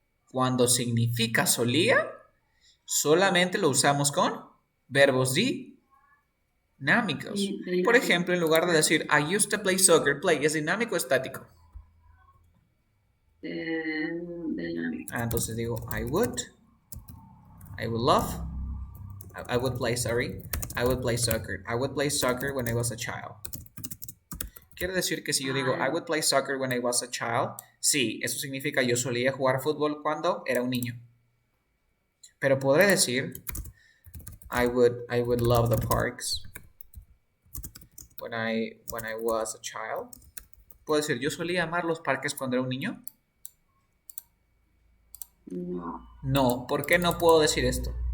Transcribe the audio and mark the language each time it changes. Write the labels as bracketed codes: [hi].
[es] Cuando significa solía, solamente lo usamos con verbos dinámicos. Por ejemplo, en lugar de decir [en] I used to play soccer, [es] play, ¿es dinámico o estático? [en] Dynamic. [es] Entonces digo [en] I would love I would play, sorry. I would play soccer. I would play soccer when I was a child. [es] Quiere decir que si yo digo I [en] I would play soccer when I was a child, [es] sí, eso significa yo solía jugar fútbol cuando era un niño. Pero podré decir [en] I would love the parks when I was a child. [es] Puedo decir yo solía amar los parques cuando era un niño. no, No, ¿por qué no puedo decir esto?